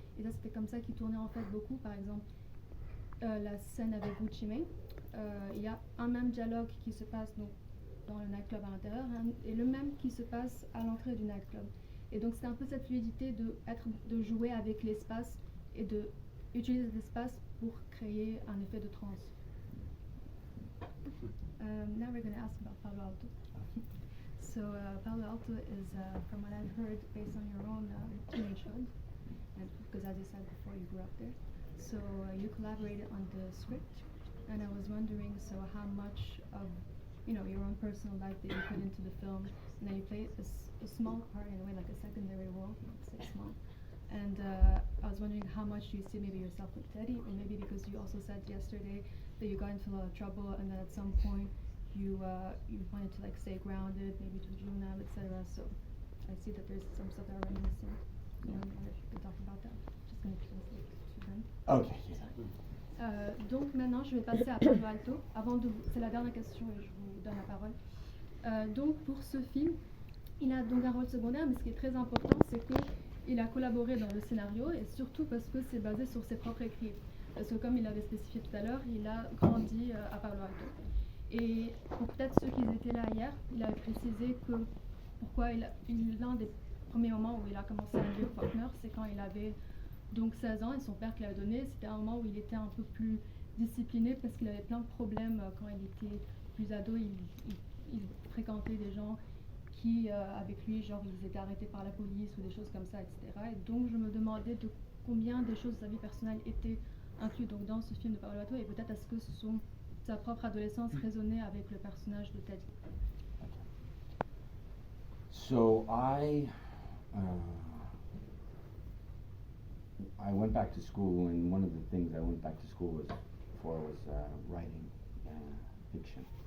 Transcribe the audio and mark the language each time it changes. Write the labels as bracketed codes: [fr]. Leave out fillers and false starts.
[fr] Et ça, c'était comme ça qu'il tournait en fait beaucoup. Par exemple, la scène avec Gucci Mane, il y a un même dialogue qui se passe donc dans le nightclub à l'intérieur et le même qui se passe à l'entrée du nightclub. Et donc c'est un peu cette fluidité de jouer avec l'espace et de utiliser l'espace pour créer un effet de trance. [en] Now we're going to ask about Palo Alto. So Palo Alto is, from what I've heard, based on your own teenagehood, and because as you said before, you grew up there. So you collaborated on the script, and I was wondering, so how much of your own personal life that you put into the film, and then you played a small part in a way, like a secondary role, let's say small. And I was wondering how much do you see maybe yourself with Teddy, or maybe because you also said yesterday that you got into a lot of trouble, and then at some point you wanted to like stay grounded, maybe to Junab, etc. So I see that there's some stuff that are reminiscent. I wonder if you could talk about that. Just going to translate to them. Okay. [fr] Donc maintenant, je vais passer à Palo Alto. C'est la dernière question et je vous donne la parole. Donc pour ce film, il a donc un rôle secondaire, mais ce qui est très important, c'est qu'il a collaboré dans le scénario et surtout parce que c'est basé sur ses propres écrits. Parce que comme il avait spécifié tout à l'heure, il a grandi à Palo Alto. Et pour peut-être ceux qui étaient là hier, il a précisé que pourquoi l'un des premiers moments où il a commencé à lire Faulkner, c'est quand il avait donc 16 ans et son père qui l'avait donné, c'était un moment où il était un peu plus discipliné parce qu'il avait plein de problèmes quand il était plus ado. Il fréquentait des gens qui, avec lui, genre ils étaient arrêtés par la police ou des choses comme ça, etc. Et donc je me demandais de combien des choses de sa vie personnelle étaient incluses donc, dans ce film de Palo Alto et peut-être est-ce que sa propre adolescence résonnait avec le personnage de Teddy. [en] So I went back to school, and one of the things I went back to school was writing fiction.